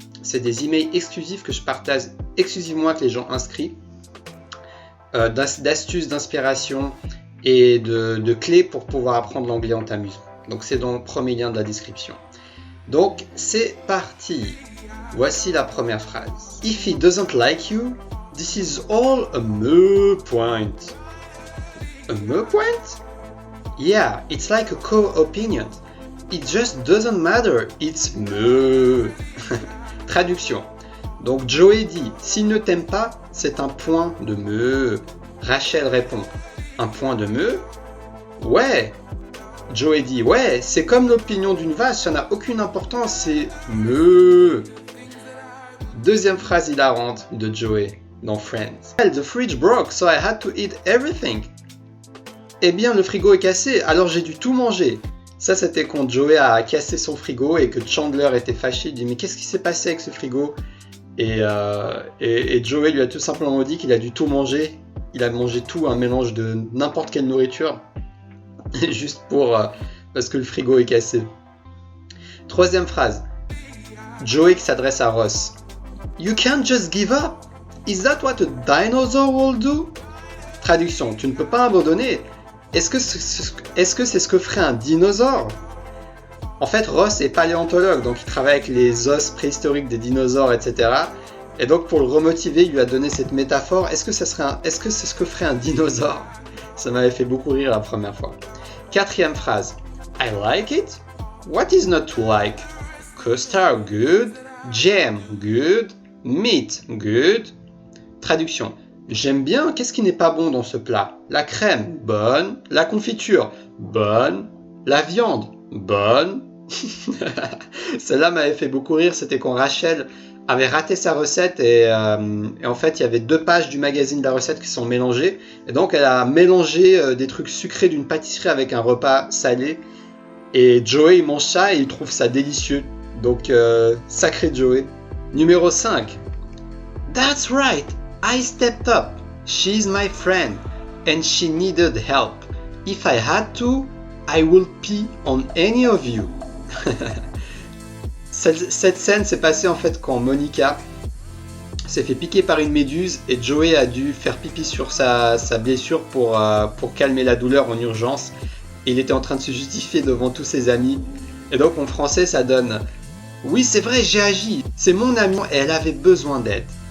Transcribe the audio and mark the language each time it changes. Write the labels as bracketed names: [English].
[French] C'est des emails exclusifs que je partage exclusivement avec les gens inscrits, d'astuces, d'inspiration et de clés pour pouvoir apprendre l'anglais en t'amusant. Donc c'est dans le premier lien de la description. Donc c'est parti. Voici la première phrase. [English] If he doesn't like you, this is all a mere point. A mere point? Yeah, it's like a co-opinion. It just doesn't matter. It's mere. Traduction. [French] Donc Joey dit, s'il ne t'aime pas, c'est un point de me. Rachel répond, un point de me? Ouais. Joey dit, ouais, c'est comme l'opinion d'une vache, ça n'a aucune importance, c'est me. Deuxième phrase hilarante de Joey dans Friends. [English] The fridge broke, so I had to eat everything. [French] Eh bien, le frigo est cassé, alors j'ai dû tout manger. Ça, c'était quand Joey a cassé son frigo et que Chandler était fâché. Il dit, mais qu'est-ce qui s'est passé avec ce frigo? Et Joey lui a tout simplement dit qu'il a dû tout manger. Il a mangé tout, un mélange de n'importe quelle nourriture. Juste parce que le frigo est cassé. Troisième phrase. Joey qui s'adresse à Ross. [English] You can't just give up. Is that what a dinosaur will do? Traduction. [French] Tu ne peux pas abandonner. Est-ce que c'est ce que ferait un dinosaure? En fait, Ross est paléontologue, donc il travaille avec les os préhistoriques des dinosaures, etc. Et donc pour le remotiver, il lui a donné cette métaphore. Est-ce que c'est ce que ferait un dinosaure? Ça m'avait fait beaucoup rire la première fois. Quatrième phrase. [English] I like it. What is not to like? Custard good. Jam good. Meat good. Traduction. [French] J'aime bien. Qu'est-ce qui n'est pas bon dans ce plat? La crème, bonne. La confiture, bonne. La viande, bonne. Celle-là m'avait fait beaucoup rire. C'était quand Rachel avait raté sa recette et en fait il y avait 2 pages du magazine de la recette qui sont mélangées et donc elle a mélangé des trucs sucrés d'une pâtisserie avec un repas salé et Joey il mange ça et il trouve ça délicieux, donc sacré Joey. Numéro 5. [English] That's right, I stepped up, she's my friend and she needed help. If I had to, I will pee on any of you. [French] Cette scène s'est passée en fait quand Monica s'est fait piquer par une méduse et Joey a dû faire pipi sur sa blessure pour calmer la douleur en urgence. Et il était en train de se justifier devant tous ses amis. Et donc en français ça donne « Oui c'est vrai, j'ai agi, c'est mon amie et elle avait besoin d'aide.